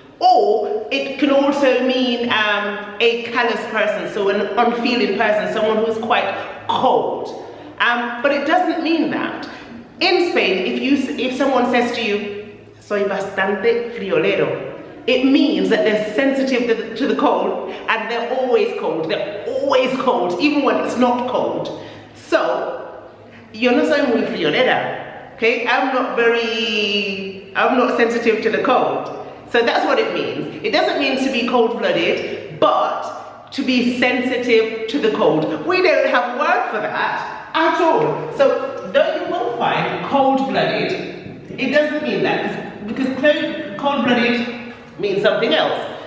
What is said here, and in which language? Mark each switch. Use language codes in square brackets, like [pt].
[en] Or it can also mean a callous person, so an unfeeling person, someone who's quite cold. But it doesn't mean that. In Spain, if someone says to you, [es] soy bastante friolero, [en] it means that they're sensitive to the cold, and they're always cold. They're always cold, even when it's not cold. [es] So, yo no soy muy friolera, okay? [en] I'm not sensitive to the cold. So that's what it means. It doesn't mean to be cold-blooded, but to be sensitive to the cold. We don't have a word for that at all. So though you will find cold-blooded, it doesn't mean that, because cold-blooded means something else.